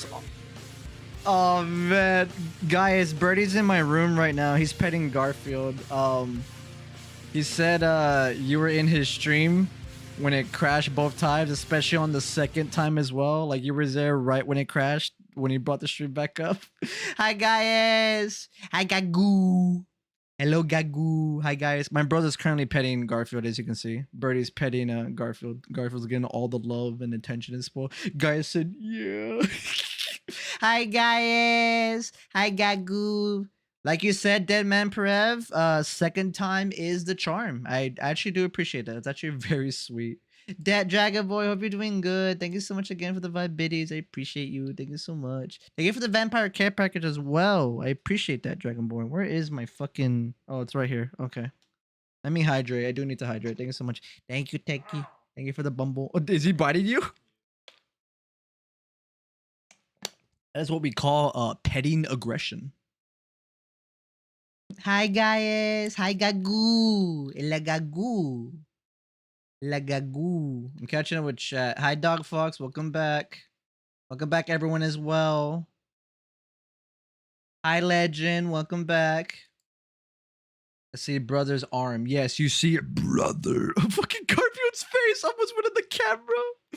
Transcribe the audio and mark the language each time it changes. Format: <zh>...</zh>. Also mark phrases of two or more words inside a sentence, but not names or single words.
<en>Oh, man. Guys, Birdie's in my room right now. He's petting Garfield. He said you were in his stream when it crashed both times, especially on the second time as well. Like, you were there right when it crashed, when he brought the stream back up. Hi, guys. Hi, Gagoo. Hello, Gagoo. Hi, guys. My brother's currently petting Garfield, as you can see. Birdie's petting Garfield. Garfield's getting all the love and attention and spoil. Guys said, yeah. Hi, guys. Hi, Gagoo. Like you said, Deadman Perev, second time is the charm. I actually do appreciate that. It's actually very sweet. Dragon Boy, hope you're doing good. Thank you so much again for the 5 biddies. I appreciate you. Thank you so much. Thank you for the vampire care package as well. I appreciate that, Dragon Boy. Where is my fucking... Oh, it's right here. Okay. Let me hydrate. I do need to hydrate. Thank you so much. Thank you, Techie. Thank you for the bumble. Oh, is he biting you? That is what we call petting aggression. Hi, guys. Hi, Gagoo. La Gagoo. La Gagoo. I'm catching up with chat. Hi, Dog Fox. Welcome back. Welcome back, everyone, as well. Hi, Legend. Welcome back. I see brother's arm. Yes, you see it, brother. Fucking Garfield's face almost went in the camera.</en>